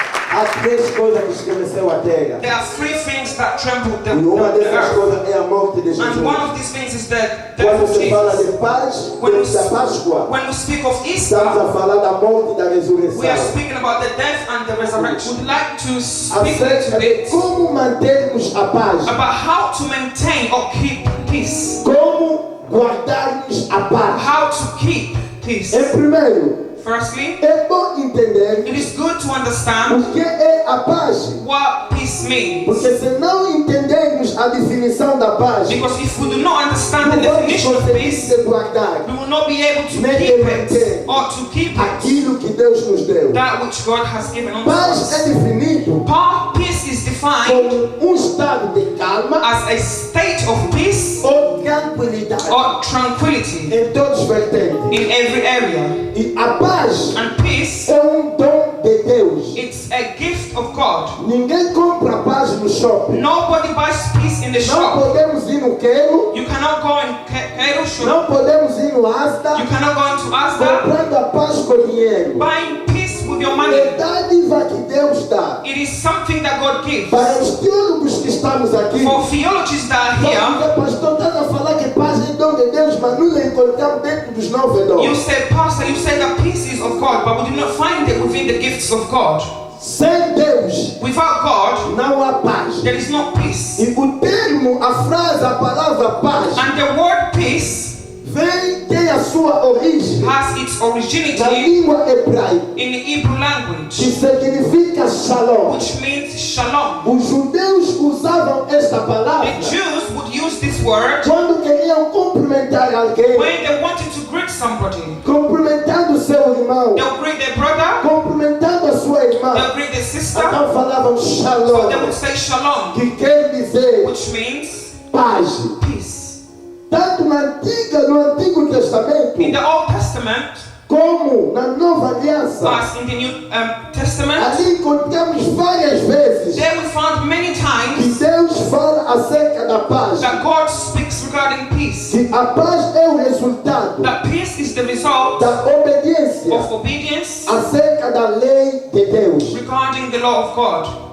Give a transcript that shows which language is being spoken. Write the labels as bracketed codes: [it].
[pt] Há 3 coisas que estremeceu a terra. [en] There are 3 things that trembled the [pt] dessas coisas [en] earth. [pt] é a morte de Jesus. [en] And one of these things is the death [pt] Quando [en] of [pt] se fala [en] Jesus. [pt] de paz, da Páscoa, [en] When we speak of Easter, [pt] estamos a falar da morte e da ressurreição. [en] we are speaking about the death and the resurrection. We'd like to speak a little [pt] Acerca de [en] bit [pt] como mantermos a paz. [en] about how to maintain or keep peace. [pt] Como guardarmos a paz. [en] How to keep peace. [pt] Em primeiro, [en] firstly, [pt] é bom entender [en] it is good to understand [pt] o que é a paz. [en] what peace means. [pt] Porque se não entendermos a definição da paz, [en] because if we do not understand the definition of peace, [pt] guardar, [en] we will not be able to keep it or to keep it [pt] aquilo que Deus nos deu. [en] that which God has given unto [pt] Paz [en] us. [pt] é definido [en] Peace is defined [pt] como estado de calma [en] as a state of peace [pt] ou tranquilidade [en] or tranquility [pt] em todos os vertentes. [en] in every area. [pt] E a paz [en] and peace [pt] é dom de Deus. [en] It's a gift of God. [pt] Ninguém compra paz no shopping. [en] Nobody buys peace in the shop. [pt] Não podemos ir no Quero. [en] You cannot go in Quero shop. [pt] Não podemos ir no Asda. [en] You cannot go into Asda. [pt] Comprando a paz com dinheiro. [en] Buying peace with your money. [pt] É dádiva que Deus dá. [en] It is something that God gives. [pt] Para os teólogos que estamos aqui. [en] For theologians that are here. [pt] Pastor, está a falar que paz é dom de Deus, mas não encontramos dentro dos 9 dons. [en] You say, Pastor, you say that peace is of God, but we do not find it within the gifts of God. [pt] Sem Deus, [en] without God, [pt] não há paz. [en] There is no peace. [pt] E o termo, a frase, a palavra paz, [en] and the word peace, [pt] tem a sua origem [en] has its originity [pt] na língua hebraica, [en] in the Hebrew language, [pt] que significa shalom. [en] Which means shalom. [pt] Os judeus usavam esta palavra. [en] The Jews would use this word [pt] quando queriam cumprimentar alguém. [en] When they wanted to greet somebody. [pt] Cumprimentando seu irmão. [en] They'll greet their brother. [pt] Cumprimentando a sua irmã. [en] They'll greet their sister. [pt] Então falavam shalom. [en] So they would say shalom. [pt] Que quer dizer [en] which means [pt] paz. [en] Peace. [pt] Tanto no Antigo Testamento, [en] in the Old Testament, [pt] como na Nova Aliança, [en] as in the New Testament, [pt] ali encontramos várias vezes [en] there we found many [pt] que [en] times [pt] Deus fala acerca da paz. [en] that God speaks regarding peace. [pt] Que a paz é o resultado [en] that peace is the result [pt] da obediência [en] of obedience [pt] acerca da lei de Deus. [en] Regarding the law of God.